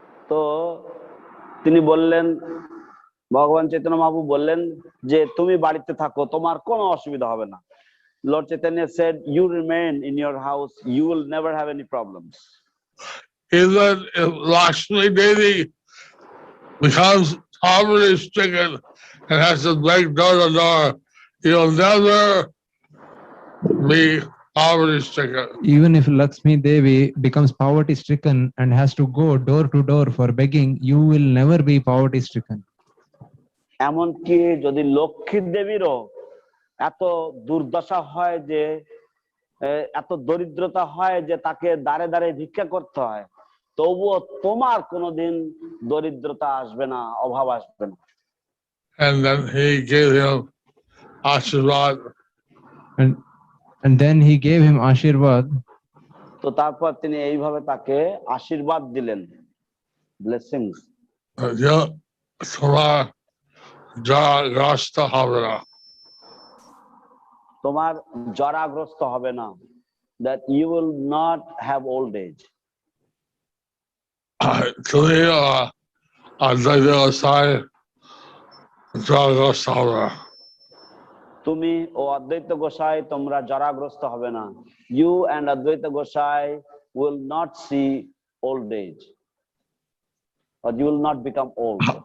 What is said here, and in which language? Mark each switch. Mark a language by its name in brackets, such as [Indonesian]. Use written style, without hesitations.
[Bangla] তো তিনি বললেন, ভগবান চৈতন্য মহাপ্রভু বললেন যে তুমি বাড়িতে থাকো, তোমার কোনো অসুবিধা হবে না। [English] Lord Chaitanya said, you remain in your house, you will never have any problems. Even if Lakshmi Devi becomes poverty stricken and has to beg door to door, you'll never be poverty stricken. Even if Lakshmi Devi becomes poverty stricken and has to go door to door for begging, you will never be poverty stricken. [Bangla] এমনকি যদি লক্ষ্মী দেবীরও এত দুর্দশা হয় যে এত দরিদ্রতা হয় যে তাকে দাঁড়ে দাঁড়ে ভিক্ষা করতে হয়, তবুও তোমার কোনোদিন দরিদ্রতা আসবে না, অভাব আসবে না। [English] And then he gave him Ashirvad. And then he gave him Ashirvad. [Bangla] তো তারপর তিনি এইভাবে তাকে আশীর্বাদ দিলেন, ব্লেসিংস। Yeah, তোমার জরাগ্রস্ত হবে না। তোমার জরাগ্রস্ত হবে না, [English] that you will not have old age. [Bangla] তুমি অদ্বৈত গোসাই জরাগ্রস্ত হবে না। তুমি ও অদ্বৈত গোসাই তোমরা জরাগ্রস্ত হবে না। [English] You and Advaita Gosai will not see old age, or you will not become old.